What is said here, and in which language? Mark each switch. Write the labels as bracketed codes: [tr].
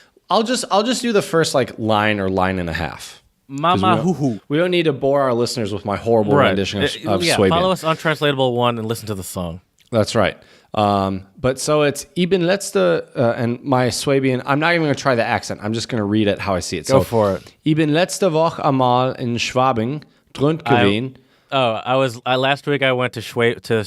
[en] I'll just do the first like line or line and a half. Mama hoo hoo. We don't need to bore our listeners with my horrible rendition of Swabian. Follow us Untranslatable 1 and listen to the song. That's right. But so it's [de] Ibn letzte, [en] and my Swabian, I'm not even going to try the accent. I'm just going to read it how I see it. Go for it. [de] Ibn letzte Woche einmal in Schwabing drünt gewesen. [en] Last week I went to Schwabian.